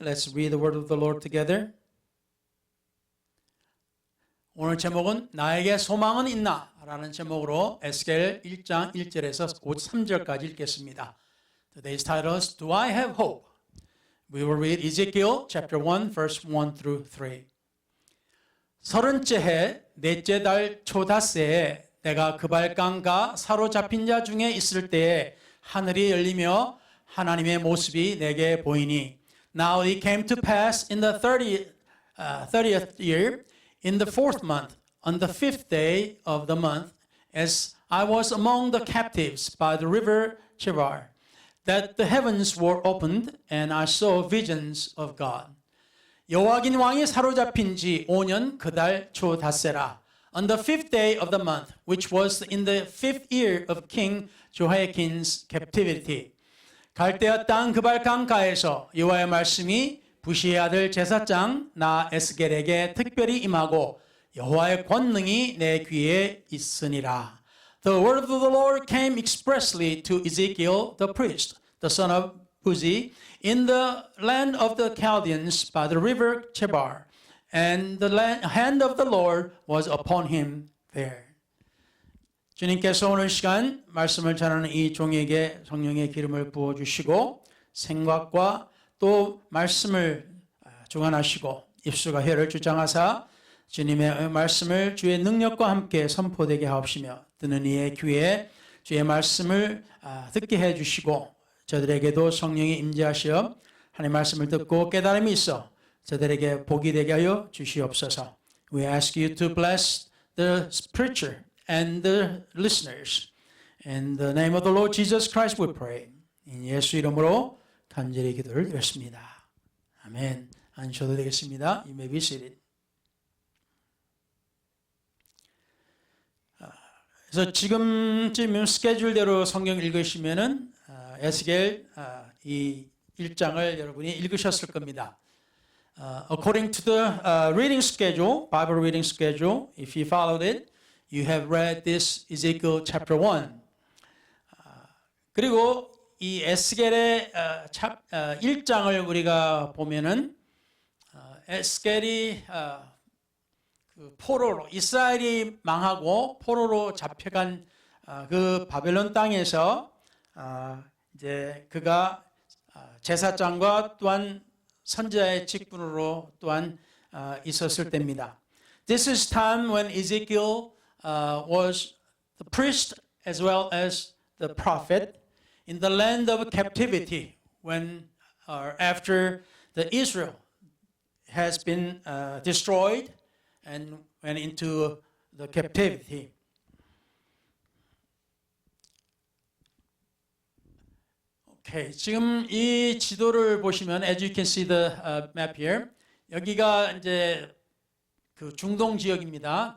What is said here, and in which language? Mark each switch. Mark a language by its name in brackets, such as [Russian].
[English] Let's read the word of the Lord together. [Korean] 오늘 제목은 나에게 소망은 있나? 라는 제목으로 에스겔 1장 1절에서 3절까지 읽겠습니다. [English] Today's title is Do I Have Hope? We will read Ezekiel chapter 1 verse 1 through 3. [Korean] 30째 해 넷째 달 초닷새에 내가 그발강가 사로잡힌 자 중에 있을 때에 하늘이 열리며 하나님의 모습이 내게 보이니 [English] Now it came to pass in the 30th year in the 4th month on the 5th day of the month as I was among the captives by the river Chebar that the heavens were opened and I saw visions of God. [Korean] 여호와긴 왕이 사로잡힌 지 5년 그달 초닷새라 [English] On the 5th day of the month, which was in the 5th year of King Jehoiakim's captivity. [Korean] 갈대아 땅 그발강가에서 여호와의 말씀이 부시의 아들 제사장 나 에스겔에게 특별히 임하고 여호와의 권능이 내 귀에 있으니라. [English] The word of the Lord came expressly to Ezekiel the priest, the son of Buzi, in the land of the Chaldeans by the river Chebar. And the hand of the Lord was upon him there. [Korean] 주님께서 오늘 시간 말씀을 전하는 이 종에게 성령의 기름을 부어주시고 생각과 또 말씀을 주관하시고 입술과 혀를 주장하사 주님의 말씀을 주의 능력과 함께 선포되게 하옵시며 듣는 이의 귀에 주의 말씀을 듣게 해주시고 저들에게도 성령이 임재하시어 하나님의 말씀을 듣고 깨달음이 있어 저들에게 복이 되게 하여 주시옵소서. [English] We ask you to bless the preacher and the listeners. In the name of the Lord Jesus Christ we pray. [Korean] in 예수 이름으로 간절히 기도를 드렸습니다. 아멘. 앉으셔도 되겠습니다. [English] You may be seated. [Korean] 그래서 지금쯤 스케줄대로 성경 읽으시면은 에스겔 이 1장을 여러분이 읽으셨을 겁니다. [English] According to the reading schedule, Bible reading schedule, if you followed it, you have read this Ezekiel chapter 1. [Korean] 그리고 이 에스겔의 1장을 우리가 보면은 에스겔이 그 포로로 이스라엘이 망하고 포로로 잡혀간 그 바벨론 땅에서 이제 그가 제사장과 또한 선지자의 직분으로 또한 있었을 때입니다. [English] This is time when Ezekiel was the priest as well as the prophet in the land of captivity when after the Israel has been destroyed and went into the captivity. [Korean] Okay, 지금 이 지도를 보시면, [English] as you can see the map here, [Korean] 여기가 이제 그 중동 지역입니다.